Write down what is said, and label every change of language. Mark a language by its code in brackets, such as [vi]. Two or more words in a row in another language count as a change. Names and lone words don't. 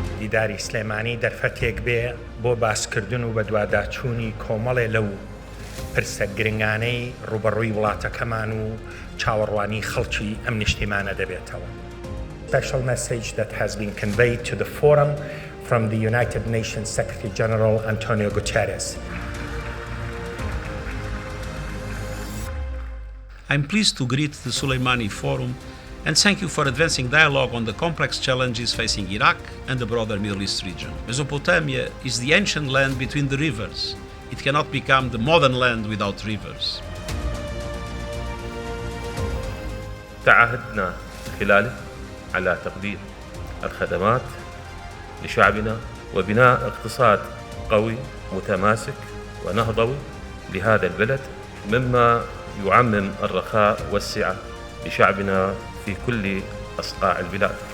[ckb] بەڕێوەبەردەستیداری سلێمانی دەرفەتێک بێ بۆ باسکردن و بەدواداچوونی کۆمەڵێ لەو پرسە گرنگانەی ڕوبەڕووی وڵاتەکەمان و چاوەڕوانی خەڵکی ئەم نیشتیمانە دەبێتەوە. [en] Special message that has been conveyed to the forum from the United Nations Secretary General Antonio Guterres. I'm pleased to greet the Sulaimani Forum and thank you for advancing dialogue on the complex challenges facing Iraq and the broader Middle East region. Mesopotamia is the ancient land between the rivers. It cannot become the modern land without rivers. [ar] تعهدنا خلاله على تقديم الخدمات لشعبنا وبناء اقتصاد قوي متماسك ونهضوي لهذا البلد مما يعمم الرخاء والسعة لشعبنا في كل أصقاع البلاد.